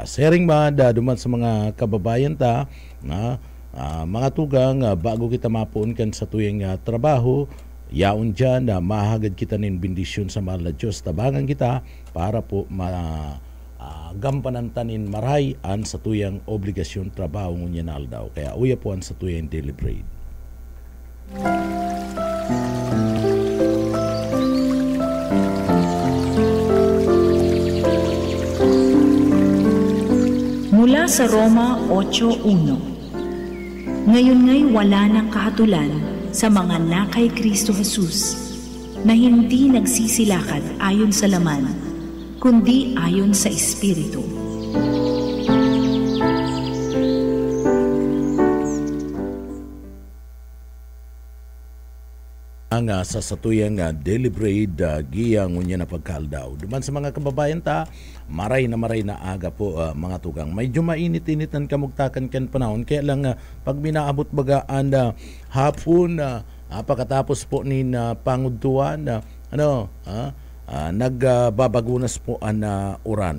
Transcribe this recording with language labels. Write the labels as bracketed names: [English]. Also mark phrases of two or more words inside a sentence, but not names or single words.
[Bikol] Sharing ba, duman sa mga kababayan ta, mga tugang, bago kita mapuun kan sa tuyang trabaho, yaon dyan, mahagad kita nin bendisyon sa mahal na Diyos, tabangan kita para po gampanan tanin maray an sa tuyang obligasyon trabaho ngunya na aldaw. Kaya uya po an sa tuyang deliberate. [Filipino] Mula sa Roma 8:1. Ngayon nga'y wala ng kahatulan sa mga nakay Kristo Jesus, na hindi nagsisilakad ayon sa laman, kundi ayon sa Espiritu. [Bikol] Ang sa satuyang deliberate giyang ngunya na pagkaldaw. Duman sa mga kababayan ta, maray na aga po, mga tugang. Medyo mainit-init ang kamugtakan kan panahon, kaya lang pag minaabot bagaan hapon, pagkatapos po ni pangudtuan, nagbabagunas po ang uran.